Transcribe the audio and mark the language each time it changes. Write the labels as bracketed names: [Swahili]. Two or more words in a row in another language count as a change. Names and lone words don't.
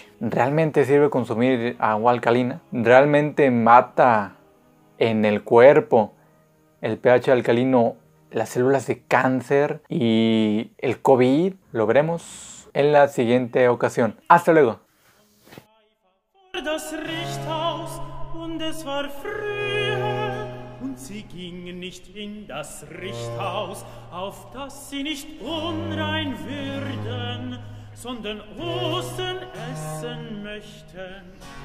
[Spanish] ¿Realmente sirve consumir agua alcalina? ¿Realmente mata en el cuerpo el pH alcalino las células de cáncer y el COVID? Lo veremos en la siguiente ocasión. Hasta luego. [German] Und sie gingen nicht in das Richthaus, auf das sie nicht unrein würden, sondern Osten essen möchten.